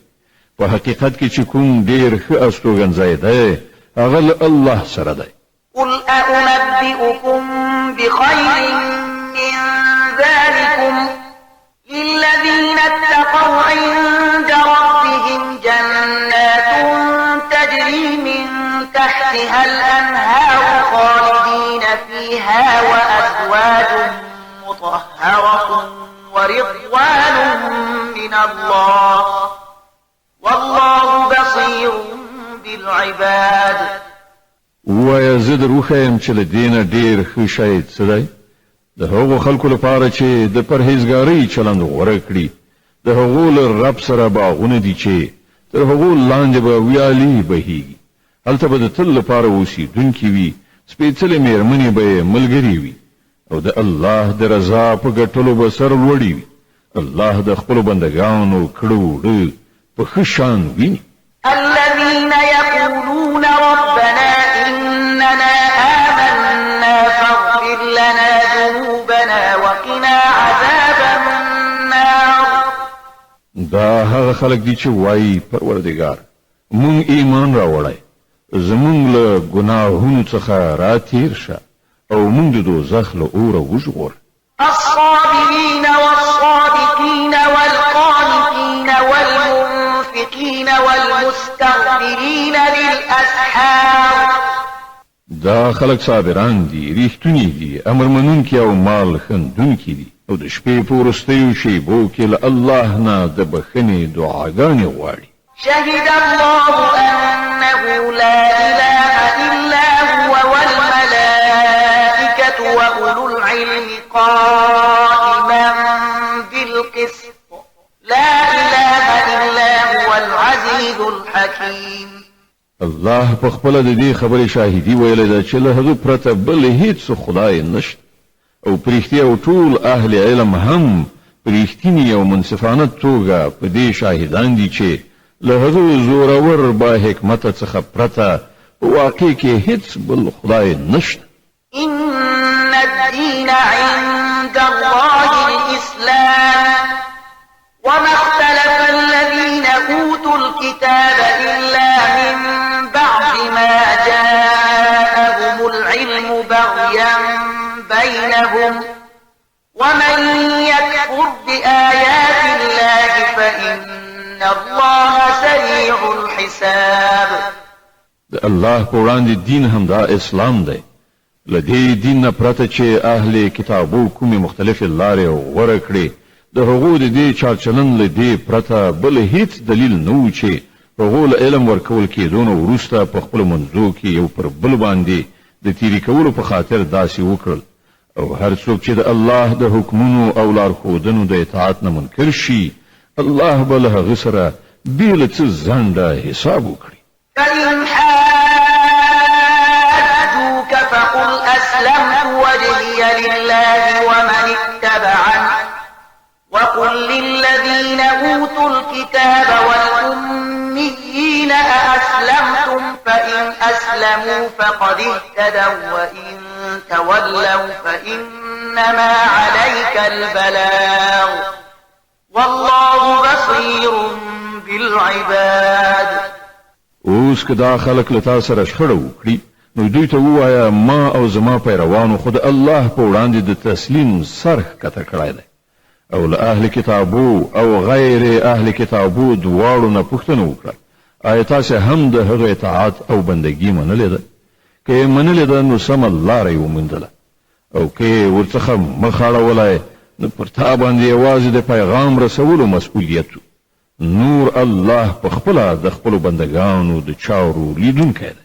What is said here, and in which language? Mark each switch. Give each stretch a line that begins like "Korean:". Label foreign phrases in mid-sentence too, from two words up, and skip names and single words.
Pashto: په حقیقت کې چې کوم ډېر ښه استوګنځی دی هغه له الله سره دی.
Arabic: قل أنبئكم بخير من ذلكم للذين اتقوا عند ربهم جنات تجري من تحتها الأنهار خالدين فيها وأزواج مطهرة ورضوان من الله والله بصير بالعباد.
Pashto: ووایا زه در وښیم چې له دې نه ډېر ښه شی څه دی؟ د هغو خلکو لپاره چې د پرهیزګارۍ چلند غوره کړي د هغو له رب سره باغونه دي چې تر هغو لاندې به ویالې بهیږي هلته به د تل لپاره اوسېدونکي وي سپېڅلې مېرمنې به یې ملګرې وي او د الله د رضا په ګټلو به سر لوړي وي الله د خپلو بندګانو کړه وړه په ښه شان ویني
Arabic: الذين يقولون ربنا إننا آمنا فاغفر لنا ذنوبنا وقنا عذاب النار
Pashto: دا هغه خلک دي چې وایي پروردګار مونږ ایمان راوړی زمونږ له ګناهونو څخه راتیر شه او مونږ د دوزخ له اوره وژغور
Arabic: الصابرين والصادقين والقانتين والمنفقين والمستغفرين بالأسحار
Pashto: دا خلک صابران دي ریښتونی دي امر منونکي او مال خندونکي دي او د شپې په وروستیو شیبو کې له الله نه د بخښنې دعاګانې غواړي
Arabic: شهد الله أنه لا إله إلا هو والملائكة وأولو العلم قائما بالقسط لا إله إلا هو العزيز الحكيم
Pashto: الله په خپل د دې خبرې شاهدي ویلې ده چې له هغه پرته بل هیڅ خدای نشته او پرېختیا او ټول اهل علم هم پرېختینی او منصفانه توګه په دې شاهدان دي چې له هغه زورور با حکمت څخه پرته واقع کې هیڅ بل خدای نشته
Arabic: إن الدين عند الله الإسلام وما اختلف الذين أوتوا الكتاب إلا من بعد ما جاءهم العلم بغيا بينهم ومن يكفر بآيات الله فإن الله سريع الحساب
Pashto: د الله په وړاندې دین هم دا اسلام دی لدې دین نه پرته چې اهل کتابو کومې مختلفې لارې غوره کړې د هغو د دې چارچلن له دې پرته بل هیڅ دلیل نه و چې هغو له علم ورکول کېدو نه وروسته په خپلو منځو کې یو پر بل باندې د تیرې کولو په خاطر داسې وکړل او هر څوک چې د الله د حکمونو او لارښودنو د اطاعت نه منکر شي الله به له هغه سره بې له څه ځنډه حساب وکړي
Arabic: فإن حاجوك فقل أسلمت وجهي لله ومن اتبعني وقل للذين أوتوا الكتاب والأميين أأسلمتم فإن أسلموا فقد اهتدوا وإن تولوا فإنما عليك البلاغ والله بصير بالعباد
Pashto: اوس که دا خلک له تا سره شخړه وکړي نو دوی ته ووایه ما او زما پیروانو خو د الله په وړاندې د تسلیم سر ښکته کړی دی او له اهل کتابو او غیر اهل کتابو دواړو نه پوښتنه وکړه آیا تاسې هم د هغه اطاعت او بندګي منلې ده که یې منلې ده نو سمه لاره یې وموندله او که یې ورڅخه مخ اړولی نو پر تا باندې یوازې د پیغام رسولو مسؤلیت نور الله په خپله د خپلو بندګانو د چارو لیدونکی دی